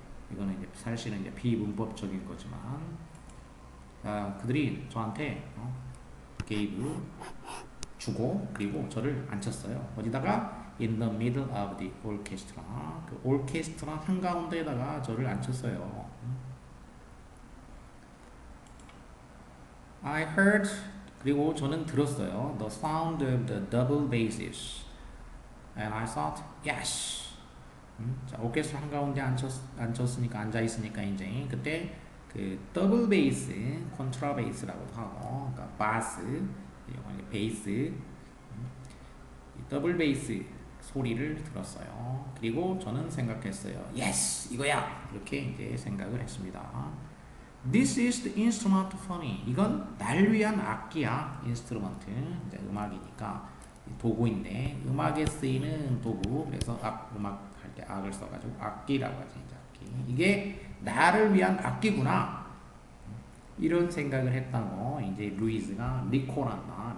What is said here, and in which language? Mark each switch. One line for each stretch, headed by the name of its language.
Korean: 이거는 이제 사실은 이제 비문법적인 거지만 그들이 저한테 gave 주고 그리고 저를 앉혔어요. 어디다가
English: in the middle of the orchestra
Korean: 그 오케스트라 한가운데에다가 저를 앉혔어요.
English: I heard
Korean: 그리고 저는 들었어요.
English: The sound of the double basses and I thought yes
Korean: 자, 오케스트라 한가운데 앉혔으니까 앉아있으니까 이제 그때 그 더블 베이스, 콘트라 베이스라고도 하고, 그러니까 바스, 베이스, 이 더블 베이스 소리를 들었어요. 그리고 저는 생각했어요. 예스, 이거야. 이렇게 이제 생각을 했습니다.
English: This is the instrument for me.
Korean: 이건 날 위한 악기야. 인스트루먼트, 이제 음악이니까 도구인데 음악에 쓰이는 도구. 그래서 음악 할 때 악을 써가지고 악기라고 하지. 이제 악기. 이게 나를 위한 악기구나. 이런 생각을 했다고 이제 루이즈가 리콜한다.